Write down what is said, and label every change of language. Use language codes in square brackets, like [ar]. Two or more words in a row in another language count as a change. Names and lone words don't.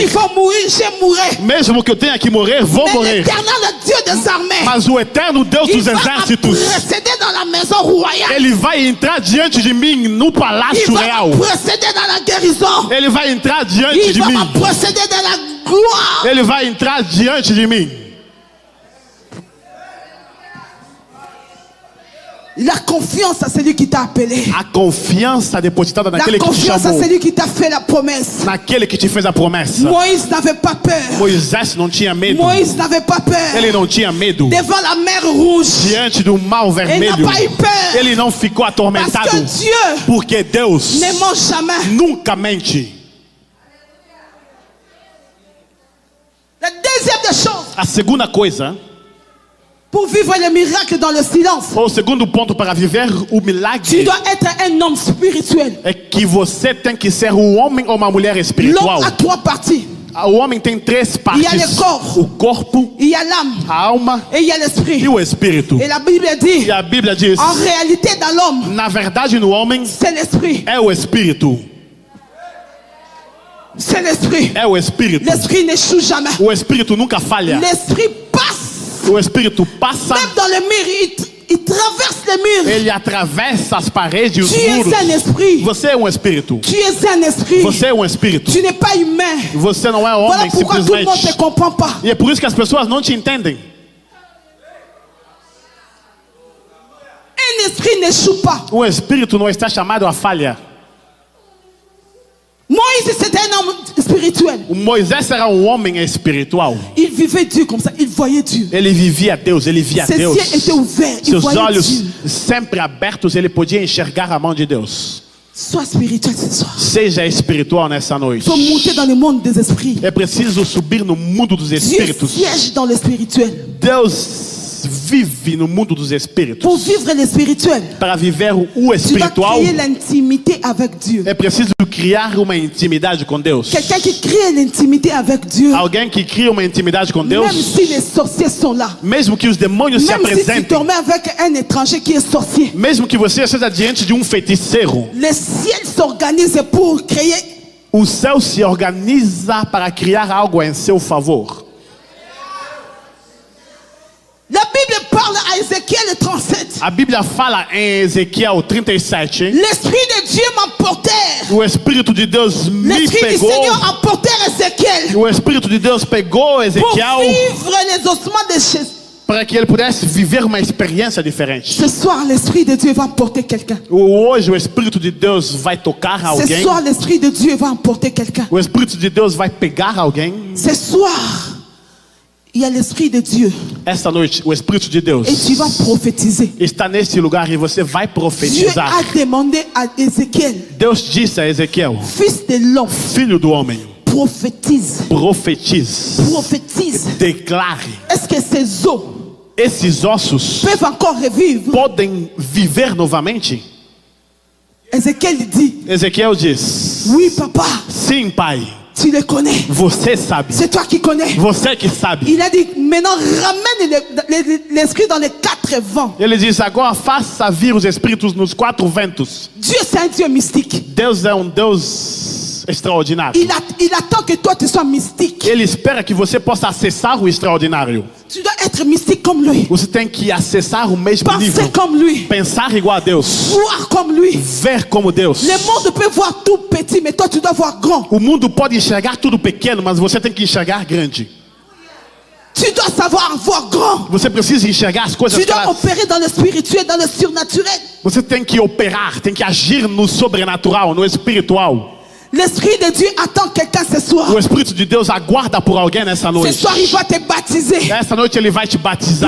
[pt] Mesmo que eu tenha que morrer, vou morrer. Mas o eterno Deus dos exércitos, ele vai entrar diante de mim no palácio real. Ele vai entrar diante de mim. Ele vai entrar diante de mim. [fr] La confiance à celui qui t'a appelé. [pt] A confiança depositada naquele que te chamou. [fr] La confiance à celui qui t'a fait la promesse. [pt] Naquele que te fez a promessa. [fr] Moïse n'avait pas peur. [pt] Moisés não tinha medo. [fr] Moïse n'avait pas peur. [pt] Ele não tinha medo. [fr] Devant la mer rouge. [pt] Diante do mar vermelho. [fr] Ele n'a pas eu peur. [pt] Ele não ficou atormentado. [fr] Parce que Dieu, [pt] porque Deus [fr] ne ment jamais. [pt] Nunca mente. [fr] La deuxième des choses. [pt] A segunda coisa. [fr] Pour vivre le miracle dans le silence. [pt] O segundo ponto para viver o milagre. [fr] Tu dois être un homme spirituel. [pt] É que você tem que ser um homem ou uma mulher espiritual. [fr] L'homme a trois parties. [pt] O homem tem três partes. [fr] Il y a le corps. [pt] O corpo. [fr] Il y a l'âme. [pt] A alma. [fr] Et il y a l'esprit. [pt] E o espírito. [fr] Et la Bible dit. [pt] E a Bíblia diz. [fr] En réalité dans l'homme. [pt] Na verdade no homem. [fr] C'est l'esprit. [pt] É o espírito. [fr] C'est l'esprit. [pt] É o espírito. [fr] L'esprit n'échoue jamais. [pt] O espírito nunca falha. [fr] L'esprit passe. [pt] O espírito passa. [fr] Même dans le mur, il traverse les murs. [pt] Ele atravessa as paredes e os [fr] tu [pt] muros. [fr] Es un esprit. [pt] Você é um espírito. [fr] Tu es un esprit. [pt] Você é um espírito. [fr] Tu n'es pas humain. [pt] Você não é homem [fr] voilà pourquoi [pt] simplesmente. [fr] Tout le monde ne comprend pas. [pt] E é por isso que as pessoas não te entendem. [fr] Un esprit n'échoue pas. [pt] O espírito não está chamado a falha. [fr] Moïse c'était un homme spirituel. [pt] O Moisés era um homem espiritual. [fr] Il vivait Dieu comme ça, il voyait Dieu. [pt] Ele vivia Deus, ele via [fr] Ses [pt] Deus. [fr] yeux étaient ouverts, il [pt] Seus [fr] voyait [pt] olhos [fr] Dieu. [pt] sempre abertos, ele podia enxergar a mão de Deus. [fr] Sois spirituel ce soir. [pt] Seja espiritual nessa noite. [fr] Il faut monter dans le monde des esprits. [pt] É preciso subir no mundo dos [fr] Dieu [pt] espíritos. [fr] siège dans le spirituel. [pt] Deus vive no mundo dos espíritos. [fr] Pour vivre le spirituel, [pt] para viver o [fr] tu dois [pt] espiritual, [fr] créer l'intimité avec Dieu. [pt] é preciso criar uma intimidade com Deus. [fr] Quelqu'un qui crée l'intimité avec Dieu. [pt] Alguém que cria uma intimidade com Deus. [fr] Même si les sorciers sont là. [pt] Mesmo que os demônios se [fr] Même si tu [pt] apresentem. [fr] te remets avec un étranger qui est sorcier. [pt] Mesmo que você esteja diante de um feiticeiro. [fr] Le ciel s'organise pour créer. [pt] O céu se organiza para criar algo em seu favor. [fr] La Bible parle à Ézéchiel 37. [pt] A Bíblia fala em Ezequiel 37. [fr] L'esprit de Dieu m'emportait. [pt] O Espírito de Deus me [fr] L'esprit du [pt] pegou. [fr] Seigneur emportait Ézéchiel. [pt] O Espírito de Deus pegou [fr] Pour [pt] Ezequiel [fr] vivre les ossements de Jésus. [pt] para que ele pudesse viver uma experiência diferente. [fr] Ce soir, l'esprit de Dieu va emporter quelqu'un. [pt] Hoje o Espírito de Deus vai tocar [fr] Ce [pt] alguém. [fr] soir, l'esprit de Dieu va emporter quelqu'un. [pt] O Espírito de Deus vai pegar alguém. [fr] Ce soir, il y a l'esprit de Dieu. [pt] Esta noite, o Espírito de Deus [fr] Et tu vas prophétiser. [pt] está nesse lugar e você vai [fr] Dieu [pt] profetizar. [fr] a demandé à Ézéchiel, [pt] Deus disse a Ezequiel: [fr] fils de l'homme, [pt] filho do homem, [fr] prophétise. [pt] profetize, [fr] Prophétise. [pt] declare. [fr] Est-ce que ces os [pt] Esses ossos [fr] peuvent encore revivre? [pt] podem viver novamente? [fr] Ézéchiel dit, [pt] Ezequiel diz: [fr] oui papa, [pt] sim, pai, [fr] tu les connais. [pt] você sabe. [fr] C'est toi qui connais. [pt] Você que sabe. [fr] Il a dit, maintenant ramène l'esprit dans les quatre vents. [pt] Ele diz: agora faça vir os espíritos nos quatro ventos. [fr] Dieu c'est un Dieu mystique. [pt] Deus é um Deus extraordinário. [fr] Il attend que toi tu sois mystique. [pt] Ele espera que você possa acessar o extraordinário. [fr] Tu dois être mystique comme lui. [pt] Você tem que acessar o mesmo [fr] Penser [pt] nível. [fr] comme lui. [pt] Pensar igual a Deus. [fr] Voir comme lui. [pt] Ver como Deus. [fr] Le monde peut voir tout petit, mais toi tu dois voir grand. [pt] O mundo pode enxergar tudo pequeno, mas você tem que enxergar grande. [fr] Tu dois savoir voir grand. [pt] Você precisa enxergar as coisas [fr] Tu [pt] que [fr] dois [pt] elas... [fr] opérer dans le spirituel, dans le surnaturel. [pt] Você tem que operar, tem que agir no sobrenatural, no espiritual. [fr] L'Esprit de Dieu attend quelqu'un ce soir. [pt] O Espírito de Deus aguarda por alguém nessa [fr] Ce [pt] noite. [fr] soir, il va te baptiser. [pt] Essa noite ele vai te [fr] Il [pt] batizar.